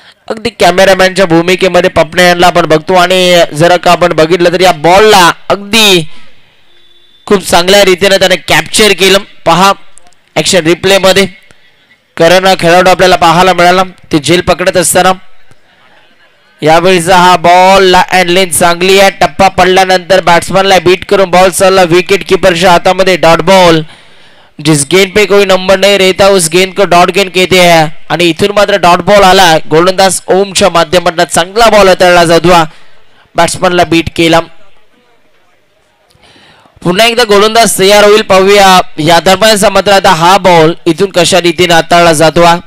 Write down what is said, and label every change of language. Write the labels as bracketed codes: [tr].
[mr] अगदी कॅमेरामॅनच्या भूमिकेमध्ये पपणे यांना आपण बघतो आणि जर का आपण बघितलं तर या बॉलला अगदी खूप चांगल्या रीतीने त्याने कॅप्चर केलं. पहा ऍक्शन रिप्ले मध्ये करण हा खेळाडू आपल्याला पाहायला मिळाला ते झेल पकडत असताना. यावेळीचा हा बॉल ला अँड लेंथ चांगली आहे. टप्पा पडल्यानंतर बॅट्समॅनला बीट करून बॉल चालला विकेट कीपरच्या हातामध्ये. Dot ball. [hi] जिस गेंद पे कोई नंबर नहीं रहता उस गेंद को डॉट गेंद कहते हैं [mr] आणि इथून मात्र डॉट बॉल आला. गोलंदाज ओमच्या माध्यमातून चांगला बॉल हाताळला जातो. बॅट्समॅनला बीट केला. पुन्हा एकदा गोलंदाज तयार होईल. पाहूया या दरम्यानचा मात्र आता हा बॉल इथून कशा रीतीने हाताळला जातो.